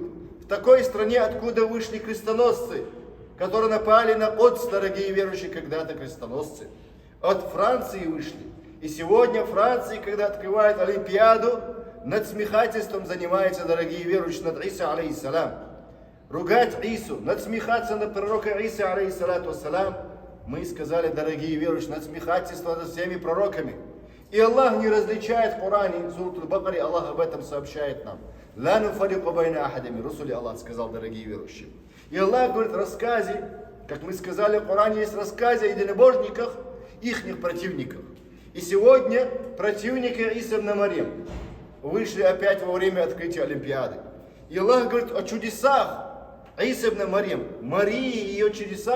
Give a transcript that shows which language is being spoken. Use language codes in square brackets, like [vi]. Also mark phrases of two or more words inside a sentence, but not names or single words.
[ru] В такой стране, откуда вышли крестоносцы, которые напали на Кудс, дорогие верующие, когда-то крестоносцы. От Франции вышли. И сегодня Франция, когда открывает Олимпиаду, надсмехательством занимается, дорогие верующие, над Иса, алейхиссалам. Ругать Ису, надсмехаться над пророка Иса, [ar] عليه الصلاة والسلام. [ru] Мы сказали, дорогие верующие, надсмехательство над всеми пророками. И Аллах не различает в Коране, сурат Аль-Бакаре, Аллах об этом сообщает нам. [ar] «لا نفرق بين أحد من رسله», [ru] Аллах сказал, дорогие верующие. И Аллах говорит в рассказе, как мы сказали, в Коране есть рассказы о единобожниках, ихних противниках. И сегодня противники Иса ибн Марьям вышли опять во время открытия Олимпиады. И Аллах говорит о чудесах Иса ибн Марьям, Марии и ее чудесах.